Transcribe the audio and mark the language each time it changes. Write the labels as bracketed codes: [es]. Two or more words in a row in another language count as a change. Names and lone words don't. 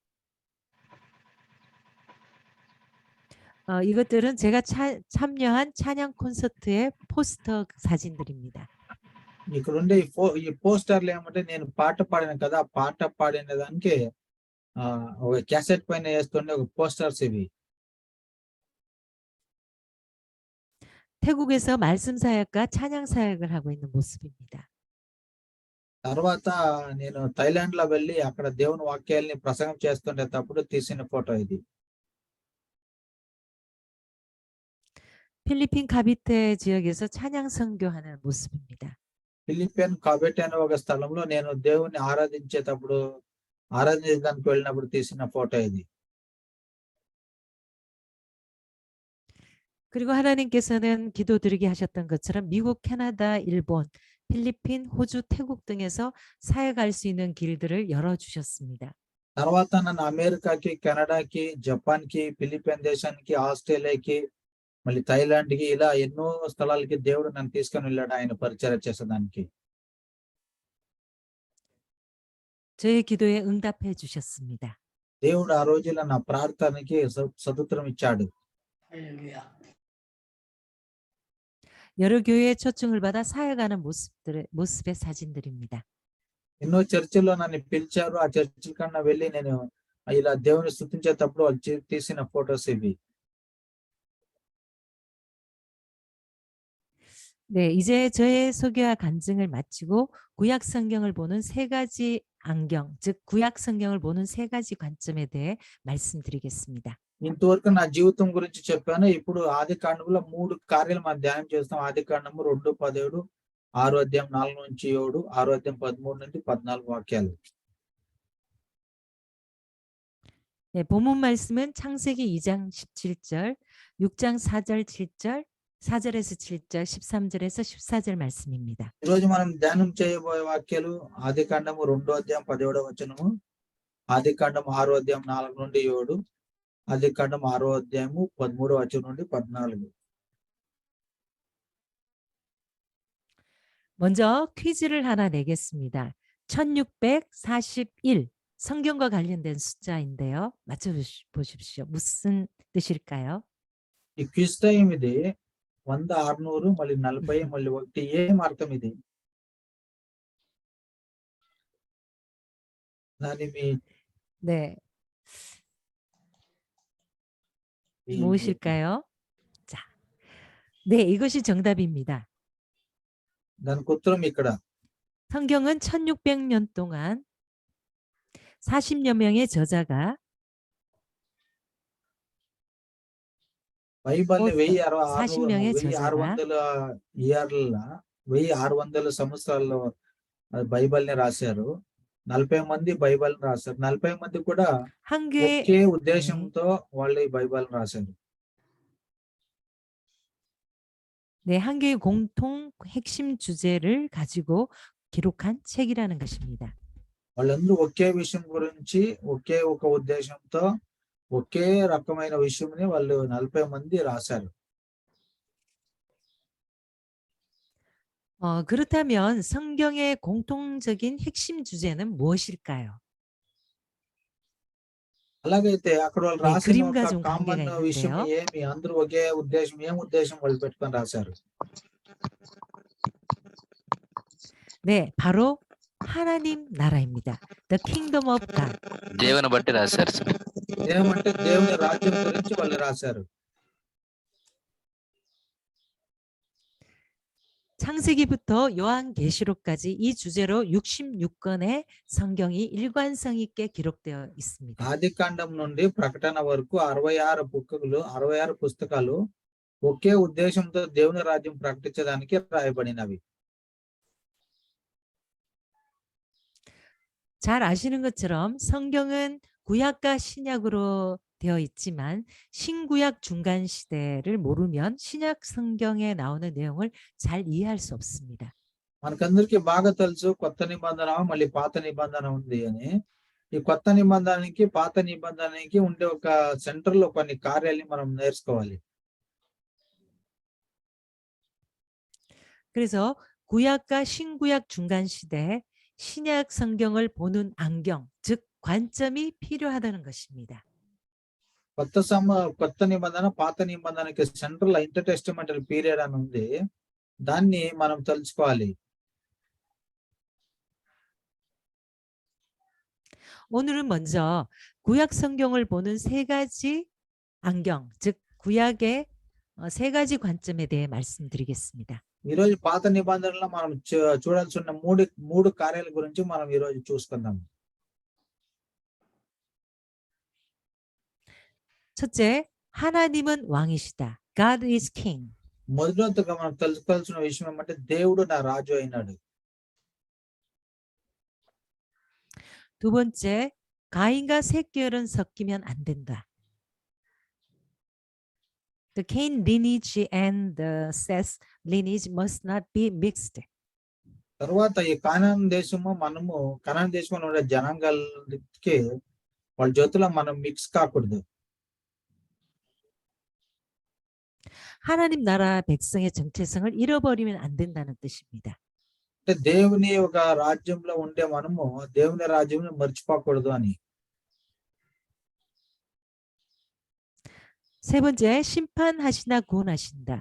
[ko] 이것들은 제가 참여한 찬양 콘서트의 포스터 사진들입니다. [te] ఇక్కడ ఉండే ఈ పోస్టర్లు ఏమంటే నేను పాట పాడిన కదా, పాట పాడిన దానికి ఒక క్యాసెట్ పైన వేస్తుండే ఒక పోస్టర్స్ ఇవి. [ko] 태국에서 말씀 사역과 찬양 사역을 하고 있는 모습입니다. [te] తర్వాత నేను థాయిలాండ్ లో వెళ్ళి అక్కడ దేవుని వాక్యాల్ని ప్రసంగం చేస్తుండేటప్పుడు తీసిన ఫోటో ఇది. [ko] 필리핀 카비테 지역에서 찬양 선교하는 모습입니다. [te] ఫిలిపిన్ కాబెట్ అనే ఒక స్థలంలో నేను దేవుని ఆరాధించడానికి వెళ్ళినప్పుడు తీసిన ఫోటో ఇది. [ko] 그리고 하나님께서는 기도드리게 하셨던 것처럼 미국, 캐나다, 일본, 필리핀, 호주, 태국 등에서 사역할 수 있는 길들을 열어주셨습니다. [te] తర్వాత నన్ను అమెరికాకి, కెనడాకి, జపాన్ కి, ఫిలిపిన్ దేశానికి, ఆస్ట్రేలియాకి, మళ్ళీ థాయిలాండ్ కి ఇలా ఎన్నో స్థలాలకి దేవుడు నన్ను తీసుకొని వెళ్ళాడు ఆయన పరిచర్య చేసేదానికి. [ko] 저의 기도에 응답해 주셨습니다. [te] దేవుడు ఆ రోజుల్లో నా ప్రార్థనకి సదుత్తరం ఇచ్చాడు. [ko] 할렐루야. 여러 교회의 초청을 받아 사역하는 모습의 사진들입니다. [te] ఎన్నో చర్చిల్లో నన్ను పిలిచారు. ఆ చర్చిల కన్నా వెళ్ళి నేను ఇలా దేవుని స్తుతించేటప్పుడు వాళ్ళు తీసిన ఫోటోస్ ఇవి. [ko] 네, 이제 저의 소개와 간증을 마치고 구약 성경을 보는 세 가지 안경, 즉 구약 성경을 보는 세 가지 관점에 대해 말씀드리겠습니다. [te] ఇంతవరకు నా జీవితం గురించి చెప్పాను. ఇప్పుడు ఆది కాండంలో 3 కార్యాలు మనం ధ్యానం చేస్తాం. ఆది కాండము 2:17, 6వ అధ్యాయం 4 నుంచి 7, 6వ అధ్యాయం 13 నుండి 14 వాక్యాలు. [ko] 네, 본문 말씀은 창세기 2장 17절, 6장 4절 7절, 4절에서 7절, 13절에서 14절 말씀입니다. [te] ఈరోజు మనం ధ్యానం చేయబోయే వాక్యాలు ఆది కాండము 2వ అధ్యాయం 17వ వచనము, ఆది కాండం 6వ అధ్యాయం 4 నుండి 7, ఆది కాండం 6వ అధ్యాయము 13వ వచనం నుండి 14. [ko] 먼저 퀴즈를 하나 내겠습니다. 1641 성경과 관련된 숫자인데요. 맞춰보십시오. 무슨 뜻일까요? [te] ఈ [en] quiz time [te] ఇది 100, 600, మళ్ళీ 40, మళ్ళీ 1. ఏం అర్థం ఇది? దాని [ko] 네, 무엇일까요? 자, 네, 이것이 정답입니다. [te] దానికి ఉత్తరం ఇక్కడ. [ko] 성경은 1600년 동안 40여 명의 저자가 [te] బైబిల్ని [ko] 40 명의 저자가 [te] 1600 సంవత్సరాల్లో బైబిల్ని రాశారు. 40 మంది బైబిల్ని రాశారు. 40 మంది కూడా [ko] 한 교회 [te] ఒకే ఉద్దేశంతో వాళ్ళు ఈ బైబిల్ని రాశారు. [ko] 네, 한 개의 공통 핵심 주제를 가지고 기록한 책이라는 것입니다. [te] వాళ్ళందరూ ఒకే విషయం గురించి ఒకే ఒక ఉద్దేశంతో ఒకే రకమైన విషయంని వాళ్ళు 40 మంది రాశారు. [ko] 그렇다면 성경의 공통적인 핵심 주제는 무엇일까요? [te] అలాగైతే అక్కడ వాళ్ళు [ko] 네, [te] రాసిన [ko] 그림과 [te] ఒక [ko] 좀 [te] కామన్ [ko] 관계가 [te] విషయం [ko] 있는데요. [te] ఏమి? అందరూ ఒకే ఉద్దేశం, ఏం ఉద్దేశం వాళ్ళు పెట్టుకొని రాశారు? [ko] 네, 바로 하나님 나라입니다. [en] The Kingdom of God. [te] దేవుని బట్టి రాశారు సార్. ఏమంటే దేవుని రాజ్యం గురించి వాళ్ళు రాశారు. [ko] 창세기부터 요한계시록까지 이 주제로 66권의 성경이 일관성 있게 기록되어 있습니다. [te] ఆది కాండం నుండి ప్రకటన వరకు 66 పుస్తకాలు ఒకే ఉద్దేశంతో దేవుని రాజ్యం ప్రకటించడానికి రాయబడినవి. [ko] 잘 아시는 것처럼 성경은 구약과 신약으로 되어 있지만 신구약 중간 시대를 모르면 신약 성경에 나오는 내용을 잘 이해할 수 없습니다. [te] మనకందరికీ బాగా తెలుసు కొత్త నిబంధన మళ్ళీ పాత నిబంధన ఉంది అని. ఈ కొత్త నిబంధనకి పాత నిబంధనకి ఉండే ఒక సెంటర్ లో కొన్ని కార్యాలని మనం నేర్చుకోవాలి. [ko] 그래서 구약과 신구약 중간 시대에 신약 성경을 보는 안경, 즉 관점이 필요하다는 것입니다. [te] కొత్త నిబంధన పాత నిబంధనకి [en] central intertestamental period [te] అని ఉంది. దాన్ని మనం తెలుసుకోవాలి. [ko] 오늘은 먼저 구약 성경을 보는 세 가지 안경, 즉 구약의 세 가지 관점에 대해 말씀드리겠습니다. [te] ఈ రోజు పాత నిబంధనలో మనం చూడాల్సి ఉన్న మూడు కార్యాల గురించి మనం ఈ రోజు చూసుకుందాం. [ko] 첫째, 하나님은 왕이시다. [en] God is king. [te] మొదటిగా మనం తెలుసుకోవాల్సిన విషయం ఏమంటే దేవుడు నా రాజు అయినాడు. [ko] 두 번째, 가인과 셋 계열은 섞이면 안 된다. [en] The Cain lineage and the Seth lineage must not be mixed. [te] తర్వాత ఈ కానాన్ దేశంలో ఉండే జనాంగాలకి వాళ్ళ జ్యోతిలో మనం మిక్స్ కాకూడదు. [ko] 하나님 나라 백성의 정체성을 잃어버리면 안 된다는 뜻입니다. [te] అంటే దేవుని ఒక రాజ్యంలో ఉండే మనము దేవుని రాజ్యం మర్చిపోకూడదు అని. [ko] 세 번째, 심판하시나 구원하신다.